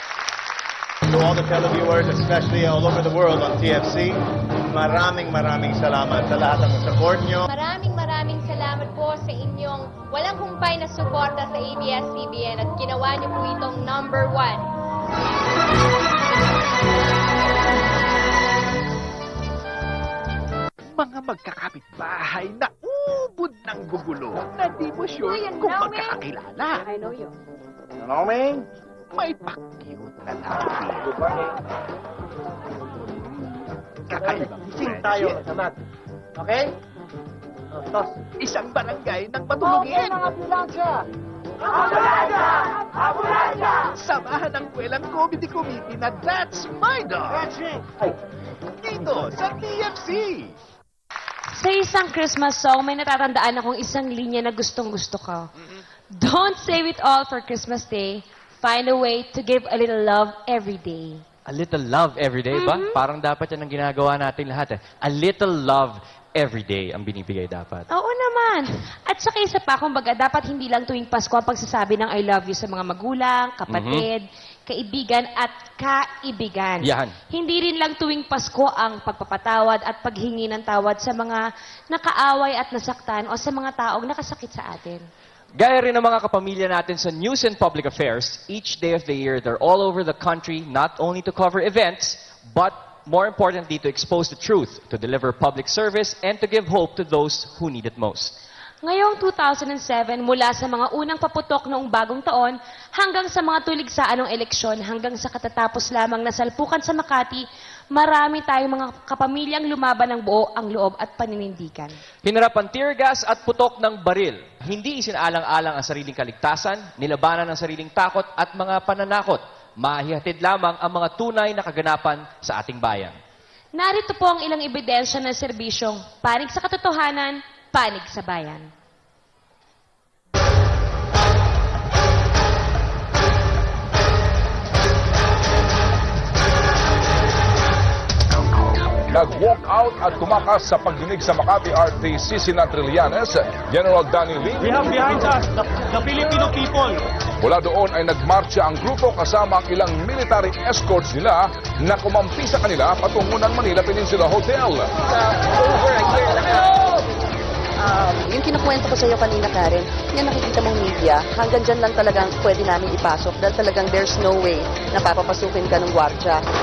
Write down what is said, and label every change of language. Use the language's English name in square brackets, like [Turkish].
[English] especially all over the world on TFC. [Filipino] Maraming salamat sa lahat ng support nyo. Maraming salamat po sa inyong walang humpay na suporta sa ABS-CBN at ginawa niyo po itong number 1. Mga magkakapit-bahay na ubod ng gugulo na di mo sure kung magkakakilala. [English] I know you. [Filipino] Naomi, may pa-cute na lalaki. [English] Good morning. [Filipino] Kakaibang Sing tayo, kasamad. Okay? Isang barangay ng matulungin. mga ambulansya! Samahan ng kwelang comedy na That's My Dog. Dito sa TFC. Sa isang Christmas song, may natatandaan akong isang linya na gustong-gusto ko. [English] Don't save it all for Christmas Day. Find a way to give a little love every day. A little love every day [Filipino] ba? Parang dapat yan ang ginagawa natin lahat. [English] A little love every day [Filipino] ang binibigay dapat. Oo naman. At saka isa pa, kumbaga, dapat hindi lang tuwing Pasko ang pagsasabi ng I love you sa mga magulang, kapatid, kaibigan at kaibigan. Yan. Hindi rin lang tuwing Pasko ang pagpapatawad at paghingi ng tawad sa mga nakaaway at nasaktan o sa mga taong nakasakit sa atin. Gaya rin ng mga kapamilya natin sa News and Public Affairs, [English] each day of the year, they're all over the country, not only to cover events, but more importantly, to expose the truth, to deliver public service, and to give hope to those who need it most. [Filipino] Ngayong 2007, mula sa mga unang paputok noong bagong taon, hanggang sa mga tuligsaan ng eleksyon, hanggang sa katatapos lamang na salpukan sa Makati, marami tayong mga kapamilyang lumaban ng buo ang loob at paninindigan. Hinarap ang tear gas at putok ng baril. Hindi isinaalang-alang ang sariling kaligtasan, nilabanan ang sariling takot at mga pananakot. Mahihatid lamang ang mga tunay na kaganapan sa ating bayan. Narito po ang ilang ebidensya ng serbisyong panig sa katotohanan, panig sa bayan. Nag-walk out at tumakas sa pagdinig sa Makati RTC sina Trillanes, General Danny Lee. [English] We have behind us the Filipino people. [Filipino] Mula doon ay nagmarcha ang grupo kasama ang ilang military escorts nila na kumampi sa kanila patungo ng Manila Peninsula Hotel. Yung kinukwento ko sa iyo kanina, Karen, yung nakikita mong media, hanggang dyan lang talagang pwede namin ipasok dahil talagang [English] there's no way [Filipino] na papapasukin ka ng gwardya.